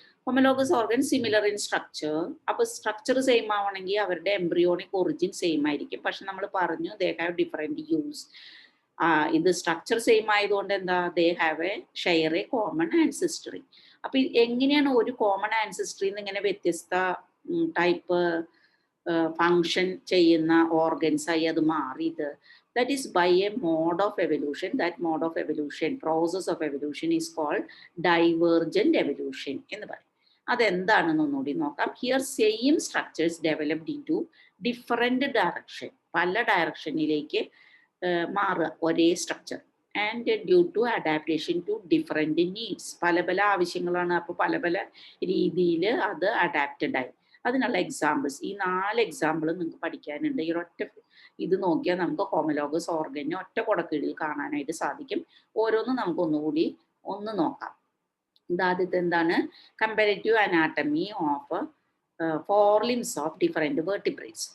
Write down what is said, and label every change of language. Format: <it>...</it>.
<ml>Homologous organ similar in structure. അപ്പോൾ structure same ആവണമെങ്കിൽ അവരുടെ എംബ്രിയോണിക് ഒറിജിൻ സെയിം ആയിരിക്കും, പക്ഷെ നമ്മൾ പറഞ്ഞു</ml> <en>They have different uses.</en> <ml>ഇത് സ്ട്രക്ചർ സെയിം ആയതുകൊണ്ട് എന്താ?</ml> <en>They have a share a common ancestry.</en> <ml>അപ്പൊ എങ്ങനെയാണ് ഒരു കോമൺ ആൻസിസ്റ്ററിന്ന് ഇങ്ങനെ വ്യത്യസ്ത ടൈപ്പ് ഫങ്ഷൻ ചെയ്യുന്ന ഓർഗൻസ് ആയി അത് മാറിയത്?</ml> <en>That is by a mode of evolution. That mode of evolution, process of evolution is called divergent evolution</en> <ml>എന്ന് പറയും. അതെന്താണെന്ന് ഒന്നുകൂടി നോക്കാം.</ml> <en>Here same structures developed into different direction.</en> <ml>പല ഡയറക്ഷനിലേക്ക് മാറുക ഒരേ structure.</ml> <en>And due to adaptation to different needs.</en> <ml>പല പല ആവശ്യങ്ങളാണ്, അപ്പോൾ പല പല രീതിയിൽ അത് അഡാപ്റ്റഡ് ആയി. അതിനുള്ള എക്സാമ്പിൾസ്, ഈ 4 എക്സാമ്പിൾ നിങ്ങൾക്ക് പഠിക്കാനുണ്ട്. ഈ ഒറ്റ ഇത് നോക്കിയാൽ നമുക്ക് ഹോമലോഗസ് ഓർഗനെ ഒറ്റ കുടക്കീഴിൽ കാണാനായിട്ട് സാധിക്കും. ഓരോന്നും നമുക്ക് ഒന്നുകൂടി നോക്കാം. ആദ്യത്തെ എന്താണ്?</ml> <en>Comparative anatomy of 4 limbs of different vertebrates.</en>